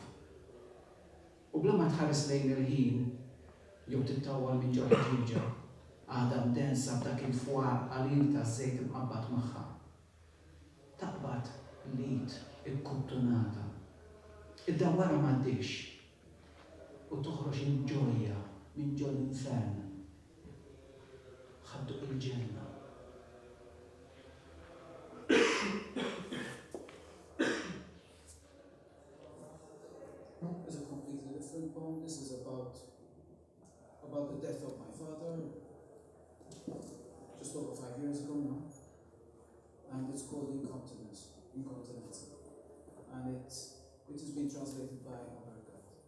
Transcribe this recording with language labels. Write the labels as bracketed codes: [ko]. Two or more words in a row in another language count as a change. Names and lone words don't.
[mt] U bla ma tħares lejn il-ħin, jew tittawwal minn ġo ħġiġa, għadha mdensa b'dak il-fwar qalil ta' żejt imqabbad magħha. Taqbad l-id ikkuttunata. Id-dawwara m'għaddix u toħroġ il-ġolja minn ġol l-infern. Ħaddu il-ġenna. [en] It's a completely different poem. This is about the death of my father, just over 5 years ago now, and it's called Incontinence, and it has been translated by Adrian.